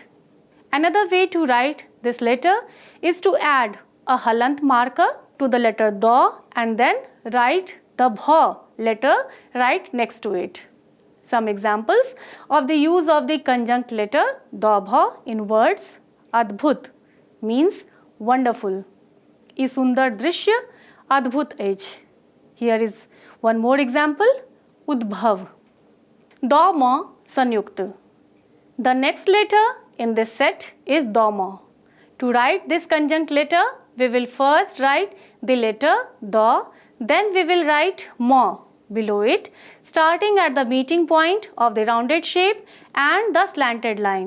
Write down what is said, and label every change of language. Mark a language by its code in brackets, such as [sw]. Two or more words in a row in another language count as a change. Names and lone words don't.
[en] Another way to write this letter is to add a halant marker to the letter da and then write the bha letter right next to it. Some examples of the use of the conjunct letter da bha in words. Adbhut means wonderful. [mai] ई सुंदर दृश्य अद्भुत अछि. [en] Here is one more example. [mai] उद्भव. द म संयुक्त. [en] The next letter in this set is da ma. To write this conjunct letter, we will first write the letter da, then we will write ma below it, starting at the meeting point of the rounded shape and the slanted line.